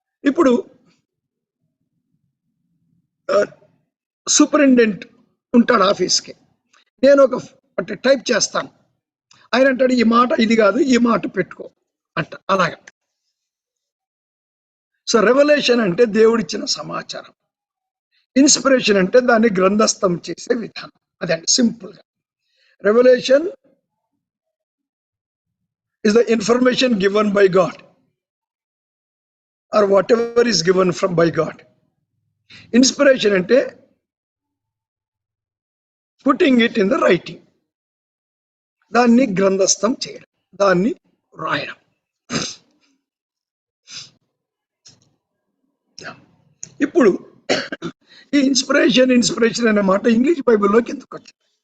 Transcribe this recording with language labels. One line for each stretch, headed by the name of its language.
Telugu: ఇప్పుడు సూపరింటెండెంట్ ఉంటాడు ఆఫీస్కి, నేను ఒక టైప్ చేస్తాను, ఆయన అంటాడు ఈ మాట ఇది కాదు, ఈ మాట పెట్టుకో అంట. అలాగా. సో రెవల్యూషన్ అంటే దేవుడిచ్చిన సమాచారం, ఇన్స్పిరేషన్ అంటే దాన్ని గ్రంథస్థం చేసే విధానం. అదండి సింపుల్ గా.
English: Revelation is the information given by God or whatever is given from by God. Inspiration
Telugu: ante
English: putting it in the writing,
Telugu: దాన్ని గ్రంథస్థం చేయడం, దాన్ని రాయడం. ఇప్పుడు ఈ ఇన్స్పిరేషన్ అనే మాట ఇంగ్లీష్ బైబిల్లోకి ఎందుకు వచ్చింది?